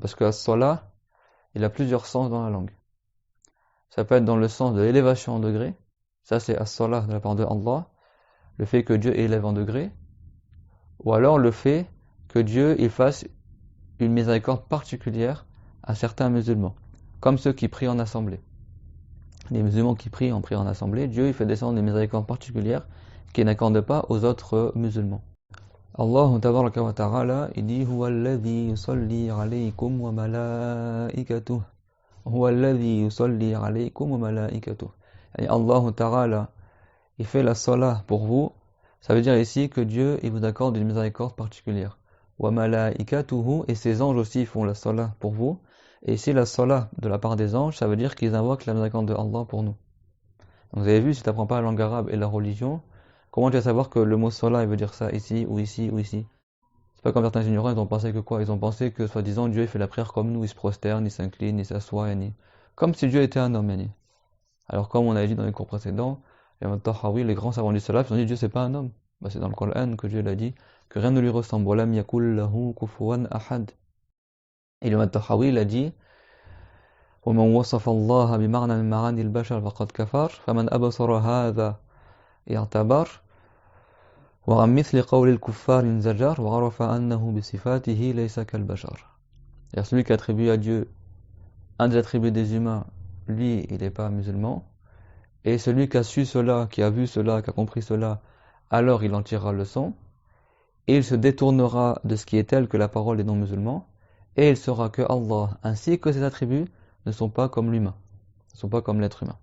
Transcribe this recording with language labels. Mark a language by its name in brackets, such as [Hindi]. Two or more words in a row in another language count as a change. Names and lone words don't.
[French] Parce que as-salah, il a plusieurs sens dans la langue. Ça peut être dans le sens de l'élévation en degré, ça c'est as-salah de la part de Allah, le fait que Dieu élève en degré, ou alors le fait que Dieu il fasse une miséricorde particulière à certains musulmans, comme ceux qui prient en assemblée. Les musulmans qui prient en assemblée, Dieu il fait descendre des miséricordes particulières qu'il n'accorde pas aux autres musulmans. [Arabic] الله تبارك وتعالى, [French] il dit [Arabic] هو الذي يصلي عليكم وملائكته. هو الذي يصلي عليكم وملائكته. [French] Et Allah ta'ala, il fait la salat pour vous. Ça veut dire ici que Dieu il vous accorde une miséricorde particulière. [Arabic] وملائكته, [French] et ses anges aussi font la salat pour vous. Et ici la salat de la part des anges, ça veut dire qu'ils invoquent la miséricorde de Allah pour nous. Donc vous avez vu, si tu n'apprends pas la langue arabe et la religion, comment tu vas savoir que le mot salat il veut dire ça ici ou ici ou ici? C'est pas comme certains ignorants, ils ont pensé que quoi? Ils ont pensé que soi-disant Dieu il fait la prière comme nous, il se prosterne, il s'incline, il s'assoit, comme si Dieu était un homme. Alors comme on a dit dans les cours précédents, les grands savants du salaf, ils ont dit Dieu c'est pas un homme. Bah, c'est dans le Coran que Dieu l'a dit, que rien ne lui ressemble. [Arabic] ولم يكن له كفوا أحد. [French] Et le Tahawi il a dit [Arabic] ومن وصف الله بمعنى من معاني البشر فقد كفر فمن أبصر هذا يعتبر وعن مثل قول الكفار انزجر وعرف أنه بصفاته ليس كالبشر. [French] Et celui qui attribue à Dieu un des attributs des humains, lui il n'est pas musulman, et celui qui a su cela, qui a vu cela, qui a compris cela, alors il en tirera leçon, et il se détournera de ce qui est tel que la parole des non-musulmans, et il saura que Allah ainsi que ses attributs ne sont pas comme l'humain, ne sont pas comme l'être humain.